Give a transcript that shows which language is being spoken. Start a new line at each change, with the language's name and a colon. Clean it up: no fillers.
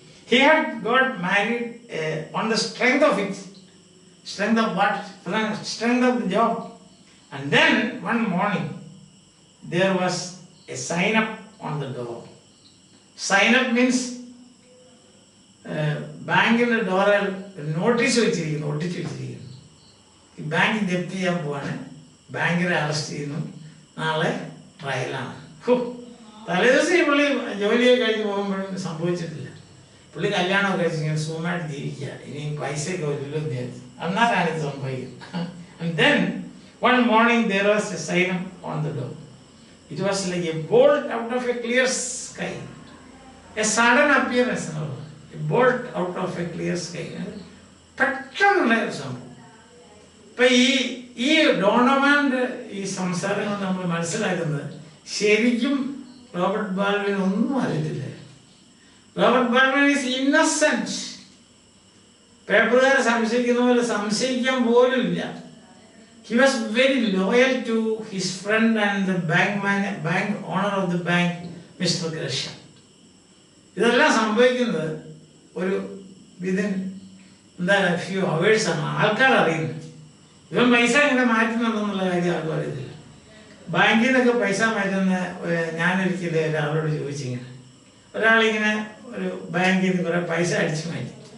English: He had got married on the strength of it. Strength of what? Strength of the job. And then one morning there was a sign up on the door. Sign up means
Malayalam: ബാങ്കിൻ്റെ ഡോറിൽ notice വെച്ചിരിക്കുന്നു, ഒട്ടിച്ച് വെച്ചിരിക്കുന്നു. ഈ bank ജപ്തി ചെയ്യാൻ പോവാണ്, ബാങ്കിനെ arrest ചെയ്യുന്നു, നാളെ ട്രയലാണ്. തലേദിവസം ഈ പുള്ളി ജോലിയെ കഴിഞ്ഞ് പോകുമ്പോഴും സംഭവിച്ചിട്ടില്ല. പുള്ളി കല്യാണമൊക്കെ കഴിച്ച് ഇങ്ങനെ സുഖമായിട്ട് ജീവിക്കുക, ഇനി പൈസയൊക്കെ വരില്ലോ എന്ന് വിചാരിച്ചു. എന്നാലാണ് ഇത് സംഭവിക്കുന്നത്.
English: And then one morning there was a sign on the door. It was like a bolt out of a clear sky. A sudden appearance. A bolt out of a clear sky.
Malayalam: പെട്ടെന്നുള്ള ഒരു സംഭവം. ഇപ്പൊ ഈ ഡോണോവാന്റെ ഈ സംസാരങ്ങൾ നമ്മൾ മനസ്സിലാക്കുന്നത് ശരിക്കും റോബർട്ട് ബാൾവിൻ ഒന്നും അറിയത്തില്ല.
English: Robert Baldwin is innocent.
Malayalam: പേപ്പറുകാരെ സംശയിക്കുന്ന പോലെ സംശയിക്കാൻ പോലും ഇല്ല.
English: He was very loyal to his friend and the bank owner of the bank, Mr. Gresham.
Malayalam: ഇതെല്ലാം സംഭവിക്കുന്നത് ഒരു
English: within few hours
Malayalam: ആണ്. ആൾക്കാർ അറിയുന്നത് ഇവൻ പൈസ ഇങ്ങനെ മാറ്റുന്നുണ്ടെന്നുള്ള കാര്യം ആർക്കും അറിയത്തില്ല. ബാങ്കിൽ നിന്നൊക്കെ പൈസ മാറ്റുന്ന ഞാനൊരിക്കലും ഒരാളോട് ചോദിച്ചിങ്ങനെ, ഒരാളിങ്ങനെ ഒരു ബാങ്കിൽ നിന്ന് കുറേ പൈസ അടിച്ചു മാറ്റി.